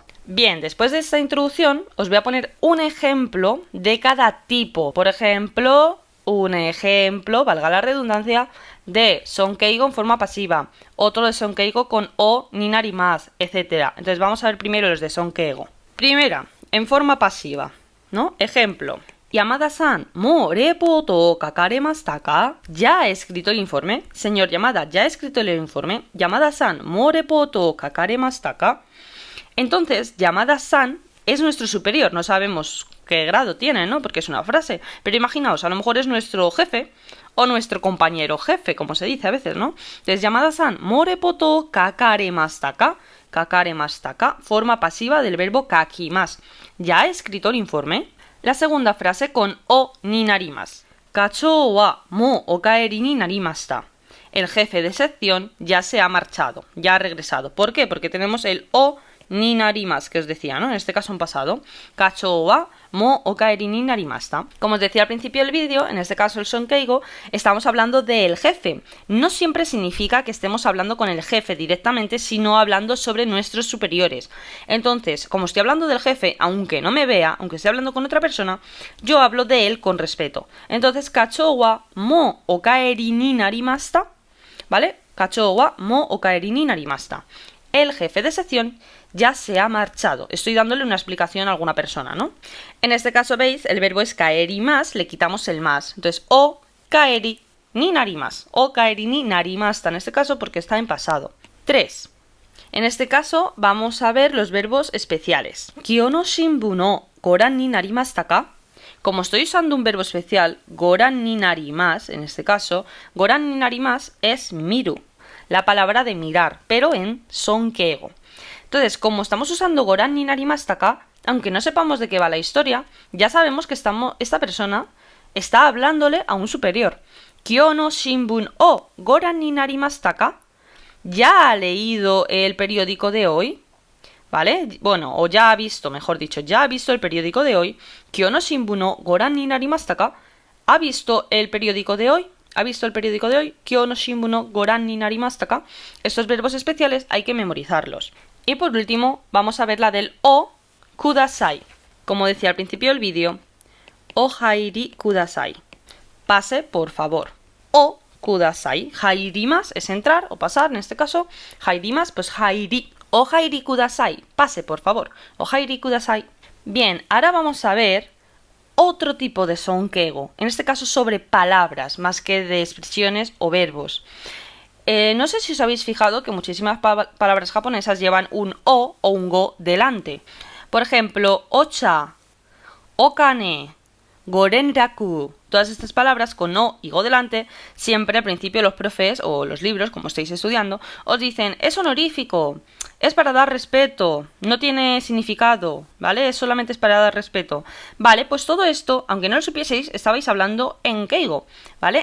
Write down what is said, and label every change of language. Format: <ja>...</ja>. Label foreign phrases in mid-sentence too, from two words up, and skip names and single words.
<es>Bien, después de esta introducción os voy a poner un ejemplo de cada tipo. Por ejemplo, valga la redundancia, de sonkeigo en forma pasiva, otro de sonkeigo con</es> <ja>お、になります,</ja> <es>etc. Entonces vamos a ver primero los de sonkeigo. Primera, en forma pasiva, ¿no? Ejemplo.</es> <ja>Yamada-san, ¿もうレポート書かれましたか?</ja> <es>¿Ya ha escrito el informe? Señor Yamada, ¿ya ha escrito el informe?</es> <ja>Yamada-san, ¿もうレポート書かれましたか?</ja> <es>Entonces, Yamada-san es nuestro superior, no sabemos qué grado tiene, ¿no? Porque es una frase. Pero imaginaos, a lo mejor es nuestro jefe o nuestro compañero jefe, como se dice a veces, ¿no? Entonces,</es> <ja>Yamada-san, ¿もうレポート書かれましたか? 書かれましたか,</ja> <es>forma pasiva del verbo kakimasu. ¿Ya ha escrito el informe? La segunda frase con</es> <ja>おになります. 課長はもうお帰りになりました.</ja> <es>El jefe de sección ya se ha marchado, ya ha regresado. ¿Por qué? Porque tenemos el</es> <ja>おになります,</ja> <es>que os decía, ¿no? En este caso en pasado.</es> <ja>課長はもうお帰りになりました.</ja> <es>Como os decía al principio del vídeo, en este caso el sonkeigo, estamos hablando del jefe. No siempre significa que estemos hablando con el jefe directamente, sino hablando sobre nuestros superiores. Entonces, como estoy hablando del jefe, aunque no me vea, aunque esté hablando con otra persona, yo hablo de él con respeto. Entonces,</es> <ja>課長はもうお帰りになりました, ¿vale? 課長はもうお帰りになりました.</ja> <es>El jefe de sección ya se ha marchado. Estoy dándole una explicación a alguna persona, ¿no? En este caso, veis, el verbo es</es> <ja>帰ります,</ja> <es>le quitamos el más. Entonces,</es> <ja>お帰りになります. お帰りになりました</ja> <es>en este caso porque está en pasado. 3. En este caso, vamos a ver los verbos especiales.</es> <ja>今日のしんぶのご覧になりましたか.</ja> <es>Como estoy usando un verbo especial,</es> <ja>ご覧になります,</ja> <es>en este caso,</es> <ja>ご覧になります</ja> <es>es miru, la palabra de mirar, pero en sonkeigo. Entonces, como estamos usando</es> <ja>ご覧になりましたか,</ja> <es>aunque no sepamos de qué va la historia, ya sabemos que esta persona está hablándole a un superior.</es> <ja>今日の新聞をご覧になりましたか.</ja> <es>¿Ya ha leído el periódico de hoy? ¿Vale? Bueno, o ya ha visto, mejor dicho, ya ha visto el periódico de hoy.</es> <ja>今日の新聞のご覧になりましたか.</ja> <es>¿Ha visto el periódico de hoy? ¿Ha visto el periódico de hoy?</es> <ja>今日の新聞のご覧になりましたか.</ja> <es>Estos verbos especiales hay que memorizarlos. Y por último, vamos a ver la del</es> <ja>おください.</ja> <es>Como decía al principio del vídeo,</es> <ja>お入りください.</ja> <es>Pase, por favor.</es> <ja>おください.</ja> <es>Hairimas es entrar o pasar, en este caso. Hairimas, pues hairi.</es> <ja>お入りください.</ja> <es>Pase, por favor.</es> <ja>お入りください.</ja> <es>Bien, ahora vamos a ver otro tipo de sonkeigo. En este caso sobre palabras, más que de expresiones o verbos. No sé si os habéis fijado que muchísimas palabras japonesas llevan un o un go delante. Por ejemplo,</es> <ja>お茶、お金, gorenraku.</ja> <es>Todas estas palabras con o y go delante, siempre al principio los profes o los libros, como estáis estudiando, os dicen, es honorífico, es para dar respeto, no tiene significado, ¿vale? Solamente es para dar respeto. Vale, pues todo esto, aunque no lo supieseis, estabais hablando en keigo, ¿vale?</es>